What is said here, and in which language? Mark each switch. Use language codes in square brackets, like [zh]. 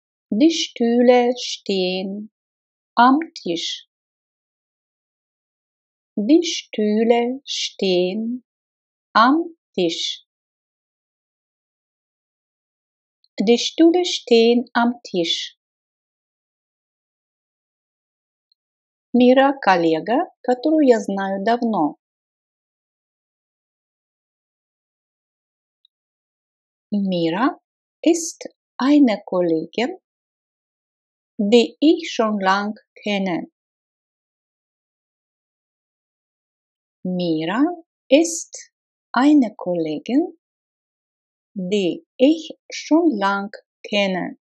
[de] Die Stühle stehen am Tisch. Die Stühle stehen am Tisch. Die Stühle stehen am Tisch. [ru] Мира – коллега, которую я знаю давно. [de] Mira ist eine Kollegin, die ich schon lang kenne. Mira ist eine Kollegin, die ich schon lang kenne.